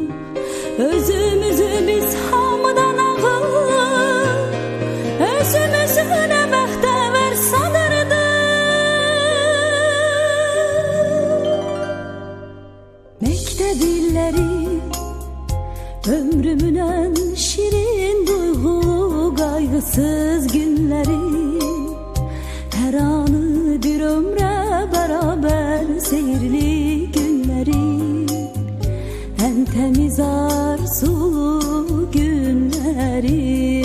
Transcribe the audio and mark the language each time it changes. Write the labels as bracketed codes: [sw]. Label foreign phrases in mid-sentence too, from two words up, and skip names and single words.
[az] Özümüzü biz hamıdan ağır, özümüzü nə bəxtəvər sanırdıq. Məktəb illəri ömrümün [tr] en şirin duyğulu kaygısız günleri. Her anı bir ömre beraber seyirli günleri. En temiz arzulu günleri.